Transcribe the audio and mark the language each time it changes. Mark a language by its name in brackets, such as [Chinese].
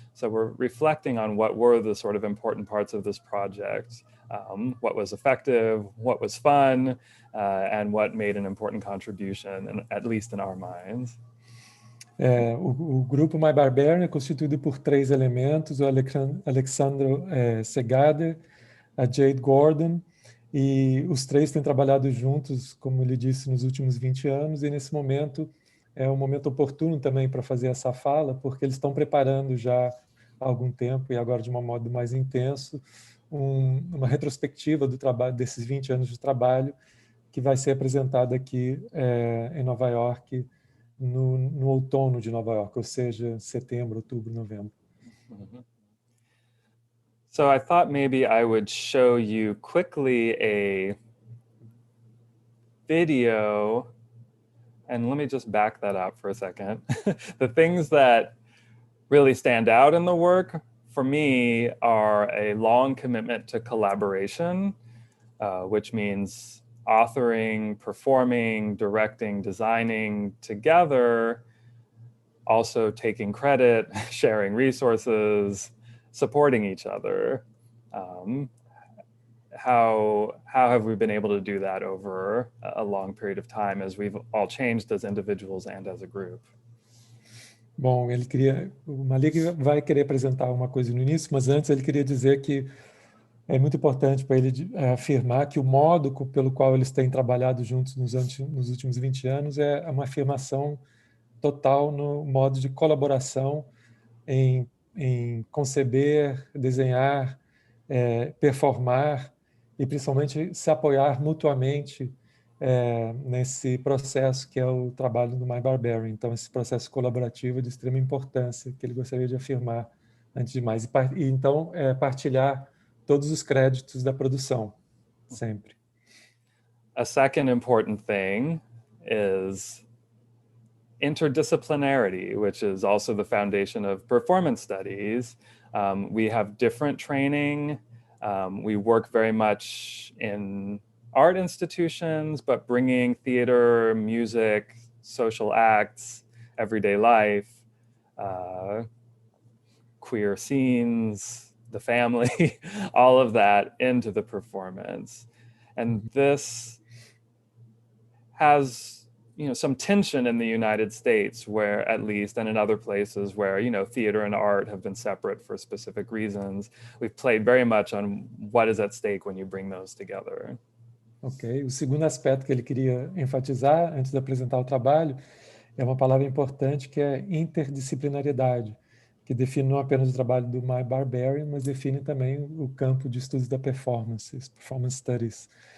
[English] So we're reflecting on what were the sort of important parts of this project, what was effective, what was fun, and what made an important contribution, at least in our minds. [Portuguese] O grupo My Barbarian é constituído por 3 elementos, o Alexandro Segade, a Jade Gordon, e os 3 têm trabalhado juntos, como ele disse, nos últimos 20 anos, e nesse momento é um momento oportuno também para fazer essa fala, porque eles estão preparando já há algum tempo, e agora de um modo mais intenso, uma retrospectiva do trabalho, desses 20 anos de trabalho, que vai ser apresentada aqui em Nova York, no outono de Nova York, ou seja, setembro, outubro, novembro. Mm-hmm. [English] So I thought maybe I would show you quickly a video, and let me just back that up for a second. The things that really stand out in the work for me are a long commitment to collaboration, which means authoring, performing, directing, designing together, also taking credit, sharing resources, supporting each other. How have we been able to do that over a long period of time as we've all changed as individuals and as a group? [Portuguese] Bom, o Malik vai querer apresentar uma coisa no início, mas antes ele queria dizer que é muito importante para ele afirmar que o modo pelo qual eles têm trabalhado juntos nos últimos 20 anos é uma afirmação total no modo de colaboração em conceber, desenhar, performar e principalmente se apoiar mutuamente nesse processo que é o trabalho do My Barbarian. Então, esse processo colaborativo é de extrema importância que ele gostaria de afirmar antes de mais. E então, partilhar todos os créditos da produção, sempre. [English] A second important thing is interdisciplinarity, which is also the foundation of performance studies. We have different training. We work very much in art institutions, but bringing theater, music, social acts, everyday life, queer scenes, the family, all of that into the performance. And this has some tension in the United States, where at least, and in other places where, theater and art have been separate for specific reasons. We've played very much on what is at stake when you bring those together. Ok. [Portuguese] O segundo aspecto que ele queria enfatizar, antes de apresentar o trabalho, é uma palavra importante que é interdisciplinariedade, que define não apenas o trabalho do My Barbarian, mas define também o campo de estudos da performance studies.